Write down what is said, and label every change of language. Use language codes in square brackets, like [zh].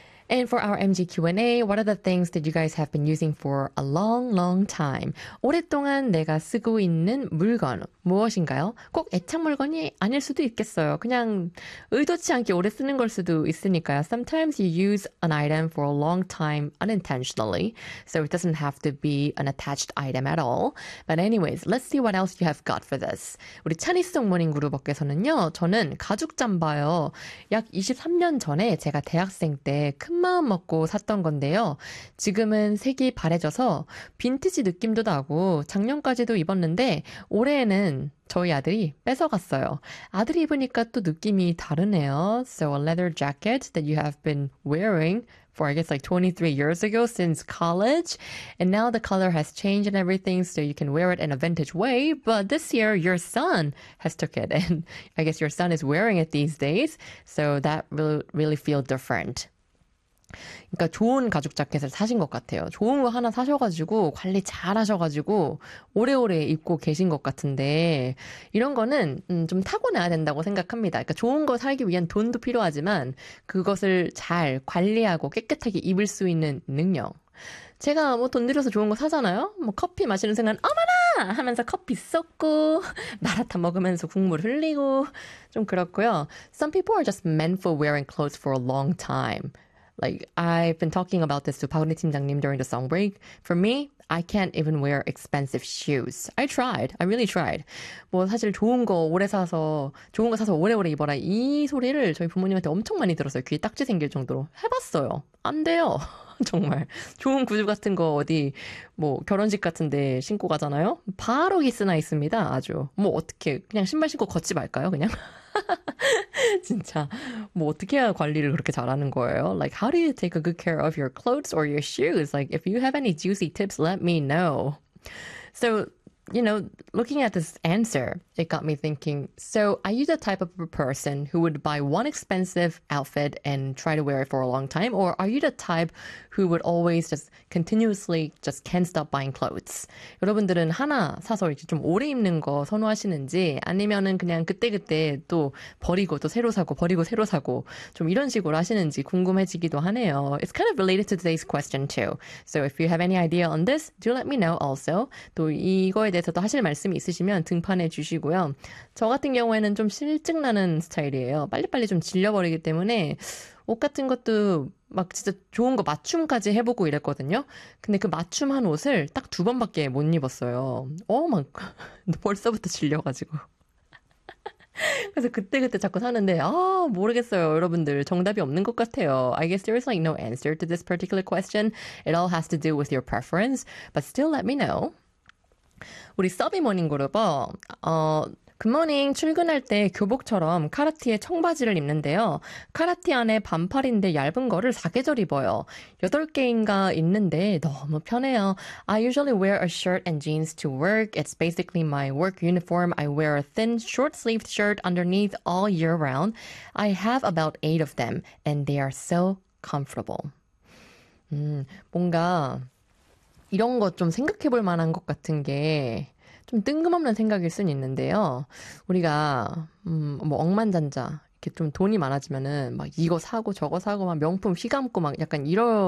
[en] And for our MG Q&A, what are the things that you guys have been using for a long, long time? [ko] 오랫동안 내가 쓰고 있는 물건, 무엇인가요? 꼭 애착 물건이 아닐 수도 있겠어요. 그냥 의도치 않게 오래 쓰는 걸 수도 있으니까요. [en] Sometimes you use an item for a long time unintentionally, so it doesn't have to be an attached item at all. But anyways, let's see what else you have got for this. [ko] 우리 찬이송 모닝 그룹께서는요, 저는 가죽 잠바요. 약 23년 전에 제가 대학생 때 큰 마음 먹고 샀던 건데요. 지금은 색이 바래져서 빈티지 느낌도 나고 작년까지도 입었는데 올해에는 저희 아들이 뺏어갔어요. 아들이 입으니까 또 느낌이 다르네요. [en] So a leather jacket that you have been wearing for I guess like 23 years ago since college. And now the color has changed and everything so you can wear it in a vintage way. But this year your son has took it and I guess your son is wearing it these days. So that will really feel different. [ko] 그러니까 좋은 가죽 자켓을 사신 것 같아요. 좋은 거 하나 사셔가지고 관리 잘 하셔가지고 오래오래 입고 계신 것 같은데 이런 거는 좀 타고나야 된다고 생각합니다. 그러니까 좋은 거 살기 위한 돈도 필요하지만 그것을 잘 관리하고 깨끗하게 입을 수 있는 능력. 제가 뭐 돈 들여서 좋은 거 사잖아요. 뭐 커피 마시는 순간 어머나! 하면서 커피 쏟고 마라탕 먹으면서 국물 흘리고 좀 그렇고요. [en] Some people are just meant for wearing clothes for a long time. Like, I've been talking about this to 박은희 팀장님 during the song break. For me, I can't even wear expensive shoes. I tried. I really tried. [ko] 뭐, 사실 좋은 거 오래 사서, 좋은 거 사서 오래오래 입어라. 이 소리를 저희 부모님한테 엄청 많이 들었어요. 귀에 딱지 생길 정도로. 해봤어요. 안 돼요. 정말. 좋은 구두 같은 거 어디, 뭐, 결혼식 같은 데 신고 가잖아요? 바로 기스나 있습니다. 아주. 뭐, 어떻게, 그냥 신발 신고 걷지 말까요? 그냥. 진짜 뭐 어떻게 해야 관리를 그렇게 잘하는 거예요? [en] Like how do you take a good care of your clothes or your shoes? Like if you have any juicy tips, let me know. So, you know, looking at this answer, it got me thinking. So, are you the type of a person who would buy one expensive outfit and try to wear it for a long time, or are you the type who would always just continuously just can't stop buying clothes? [ko] 여러분들은 하나 사서 이렇게 좀 오래 입는 거 선호하시는지, 아니면은 그냥 그때그때 또 버리고 또 새로 사고 버리고 새로 사고 좀 이런 식으로 하시는지 궁금해지기도 하네요. [en] It's kind of related to today's question too. So, if you have any idea on this, do let me know also. [ko] 또 이거 에 대해서도 하실 말씀이 있으시면 등판해 주시고요. 저 같은 경우에는 좀 실증 나는 스타일이에요. 빨리빨리 좀 질려버리기 때문에 옷 같은 것도 막 진짜 좋은 거 맞춤까지 해보고 이랬거든요. 근데 그 맞춤한 옷을 딱 두 번밖에 못 입었어요. 막 벌써부터 질려가지고. 그래서 그때그때 자꾸 사는데 아 모르겠어요 여러분들 정답이 없는 것 같아요 [en] I guess there is like no answer to this particular question. It all has to do with your preference. But still let me know. [ko] 우리 서비 모닝 그룹어 굿모닝 출근할 때 교복처럼 카라티에 청바지를 입는데요 카라티 안에 반팔인데 얇은 거를 4계절 입어요 8개인가 있는데 너무 편해요 [en] I usually wear a shirt and jeans to work It's basically my work uniform I wear a thin short-sleeved shirt underneath all year round I have about 8 of them And they are so comfortable [ko] 뭔가 이런 것 좀 생각해 볼 만한 것 같은 게 좀 뜬금없는 생각일 순 있는데요. 우리가 뭐 억만장자 이렇게 좀 돈이 많아지면은 막 이거 사고 저거 사고 막 명품 휘감고 막 약간 이런